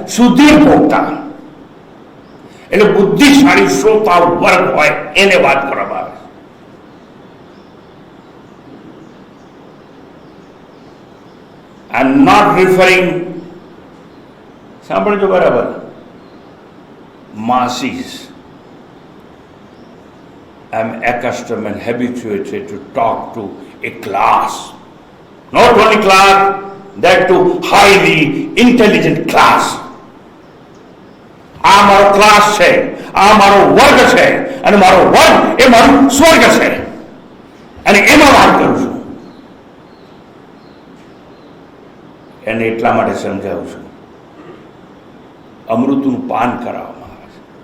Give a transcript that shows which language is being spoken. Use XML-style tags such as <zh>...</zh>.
<gu>સુધીર ભોગતા, એટલે બુદ્ધિશાળી શ્રોતા વર્ગ હોય એને વાત કરવામાં આવે.</gu> <en>I am not referring,</en> <gu>સાંભળજો બરાબર,</gu> <en>masses. I am accustomed and habituated to talk to a class. Not only class, that to highly intelligent class.</en> <gu>આ મારો ક્લાસ છે, આ મારો વર્ગ છે, અને મારો વર્ગ એ મારું સ્વર્ગ છે, અને એમાં વાત કરું છું. એને એટલા માટે સમજાવું છું, અમૃતનું પાન કરાવવામાં આવે છે.</gu>